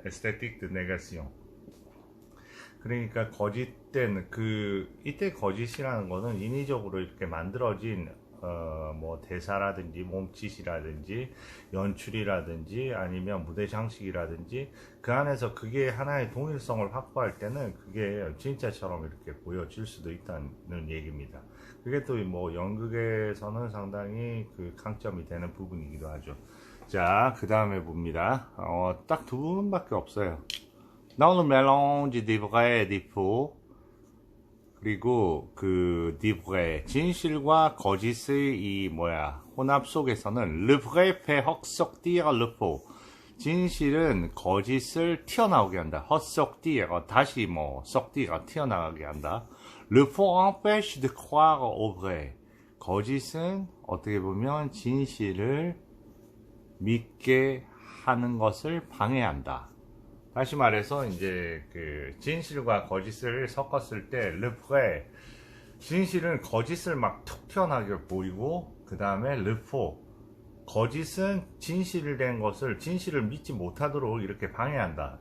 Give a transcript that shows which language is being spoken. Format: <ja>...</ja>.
<ko>에스테틱 드 네가시옹. 그러니까 거짓된 이때 거짓이라는 거는 인위적으로 이렇게 만들어진 뭐 대사라든지 몸짓이라든지 연출이라든지 아니면 무대 장식이라든지 그 안에서 그게 하나의 동일성을 확보할 때는 그게 진짜처럼 이렇게 보여질 수도 있다는 얘기입니다. 그게 또 뭐 연극에서는 상당히 그 강점이 되는 부분이기도 하죠. 자, 그 다음에 봅니다. 딱 두 부분밖에 없어요.</ko> <fr>Dans le mélange des vrais et des faux,</fr> <ko>그리고 그</ko> <fr>des vrais,</fr> <ko>진실과 거짓의 이 혼합 속에서는</ko> <fr>le vrai fait ressortir le faux,</fr> <ko>진실은 거짓을 튀어나오게 한다. ressortir, 다시 sortir, 튀어나가게 한다.</ko> <fr>Le faux empêche de croire au vrai,</fr> <ko>거짓은 어떻게 보면 진실을 믿게 하는 것을 방해한다. 다시 말해서 이제 그 진실과 거짓을 섞었을 때</ko> <fr>le vrai,</fr> <ko>진실은 거짓을 막 툭 튀어나게 보이고, 그 다음에</ko> <fr>le faux,</fr> <ko>거짓은 진실된 것을, 진실을 믿지 못하도록 이렇게 방해한다.</ko>